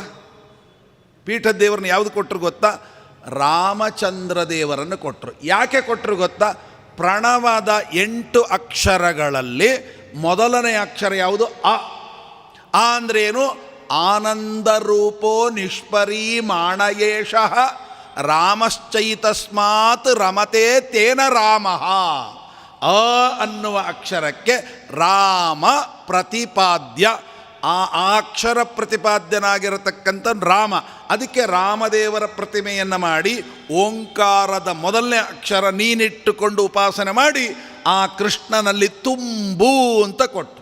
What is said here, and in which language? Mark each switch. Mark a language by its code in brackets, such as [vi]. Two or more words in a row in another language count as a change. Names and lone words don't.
[kn] ಪೀಠದ ದೇವರನ್ನು ಯಾವುದು ಕೊಟ್ಟರು ಗೊತ್ತಾ? ರಾಮಚಂದ್ರ ದೇವರನ್ನು ಕೊಟ್ಟರು. ಯಾಕೆ ಕೊಟ್ಟರು ಗೊತ್ತಾ? ಪ್ರಣವದ 8 ಅಕ್ಷರಗಳಲ್ಲಿ ಮೊದಲನೇ ಅಕ್ಷರ ಯಾವುದು? [sa] ಅ. [kn] ಆ ಅಂದರೆ ಏನು? [sa] ಆನಂದರೂಪೋ ನಿಷ್ಪರಿಮಾಣಯೇಷಃ ರಾಮಶ್ಚೈತಸ್ಮಾತ್ ರಮತೆ ತೇನ ರಾಮಃ. [kn] ಅ ಅನ್ನುವ ಅಕ್ಷರಕ್ಕೆ ರಾಮ ಪ್ರತಿಪಾದ್ಯ. ಆ ಅಕ್ಷರ ಪ್ರತಿಪಾದ್ಯನಾಗಿರತಕ್ಕಂಥ ರಾಮ. ಅದಕ್ಕೆ ರಾಮದೇವರ ಪ್ರತಿಮೆಯನ್ನು ಮಾಡಿ ಓಂಕಾರದ ಮೊದಲನೇ ಅಕ್ಷರ ನೀನಿಟ್ಟುಕೊಂಡು ಉಪಾಸನೆ ಮಾಡಿ ಆ ಕೃಷ್ಣನಲ್ಲಿ ತುಂಬು ಅಂತ ಕೊಟ್ಟರು.